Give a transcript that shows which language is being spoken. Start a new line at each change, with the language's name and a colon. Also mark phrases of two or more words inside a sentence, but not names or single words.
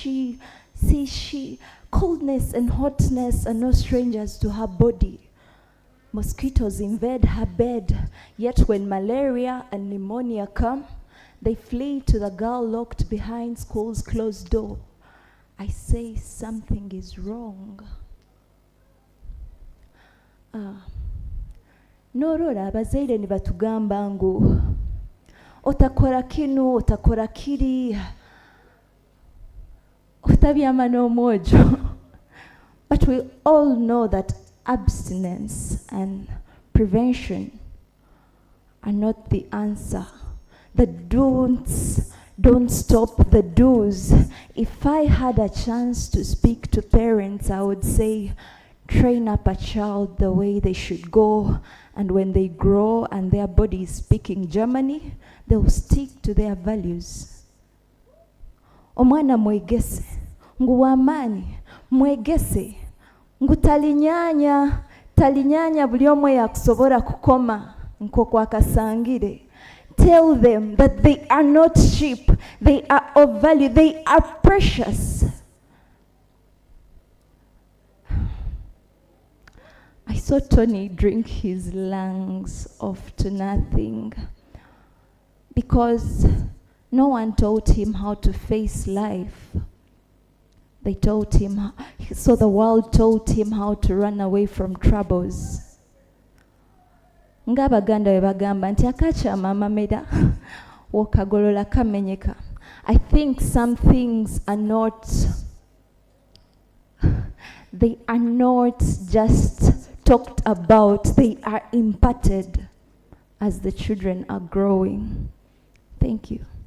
English: Coldness and hotness are no strangers to her body. Mosquitoes invade her bed, yet when malaria and pneumonia come, they flee to the girl locked behind school's closed door. I say something is wrong.
Nyankole: Norora abazaire ne batugamba ngu otakora kinu, otakora kiri, otabyama n'omwojo.
English: But we all know that abstinence and prevention are not the answer. The don'ts don't stop the do's. If I had a chance to speak to parents, I would say, train up a child the way they should go, and when they grow and their body is speaking Germany, they'll stick to their values.
Nyankole: Omwana mwegese, nguwamani, mwegese, ngu talinyanya buli omwe yakusobora kukoma nkoko akasangire.
English: Tell them that they are not cheap, they are of value, they are precious. I saw Tony drink his lungs off to nothing because no one taught him how to face life. They taught him, so the world taught him how to run away from troubles.
Ganda: Ng'Abaganda bwe bagamba nti akakyama amamera w'okagolola kamenyeka.
English: I think some things are not, they are not just talked about, they are imparted as the children are growing. Thank you.